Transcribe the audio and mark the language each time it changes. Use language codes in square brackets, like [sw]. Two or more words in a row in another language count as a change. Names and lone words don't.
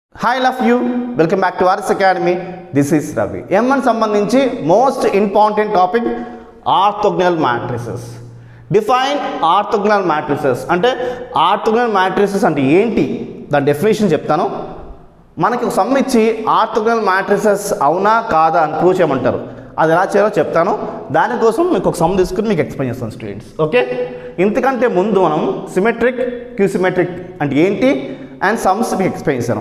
[en] Hi, love you. Welcome back to Aris Academy. This is Ravi. M1 సంబంధించి most important topic orthogonal matrices. Define orthogonal matrices. [te] అంటే [en] orthogonal matrices [te] అంటే ఏంటి? దాని డెఫినేషన్ చెప్తాను. మనకి ఒక సమ్ ఇచ్చి [en] orthogonal matrices [te] అవునా కాదా అని ప్రూవ్ చేయమంటారు. అది ఎలా చేయాలో చెప్తాను. దానికోసం మీకు ఒక సమ్ తీసుకుని మీకు ఎక్స్ప్లెయిన్ చేస్తాను స్టూడెంట్స్. ఓకే, ఇంతకంటే ముందు మనం [en] symmetric skew-symmetric [te] అంటే ఏంటి [en] and sums [te] మీకు ఎక్స్ప్లెయిన్ చేశాను.